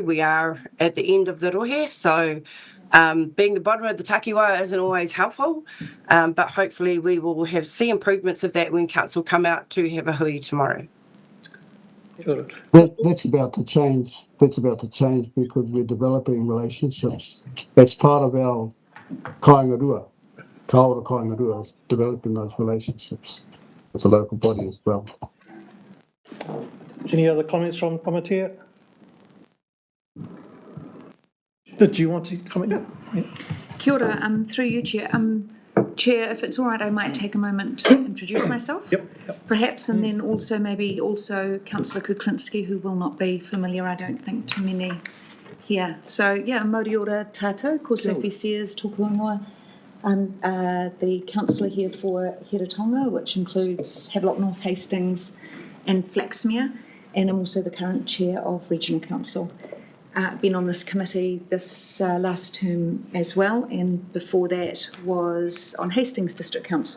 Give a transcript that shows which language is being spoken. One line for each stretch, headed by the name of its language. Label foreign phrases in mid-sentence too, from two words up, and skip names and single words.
English: We are at the end of the rohe, so being the bottom of the Takiwā isn't always helpful, but hopefully we will see improvements of that when council come out to have a hui tomorrow. That's about to change. That's about to change because we're developing relationships. That's part of our
Māori: kāinga rua. Ka ora kāinga rua
English: is developing those relationships with the local body as well. Any other comments from Tamatea? Did you want to comment? Yeah.
Māori: Kia ora,
English: through you, Chair. Chair, if it's all right, I might take a moment to introduce myself. Yep. Perhaps, and then also Councillor Kuklinski, who will not be familiar, I don't think, to many here. So,
Māori: Māori ora tātou, ko Sophie Sears, tōku ingoa.
English: I'm the councillor here for Heretaunga, which includes Havelock North Hastings and Flaxmere, and I'm also the current chair of Regional Council. Been on this committee this last term as well, and before that was on Hastings District Council.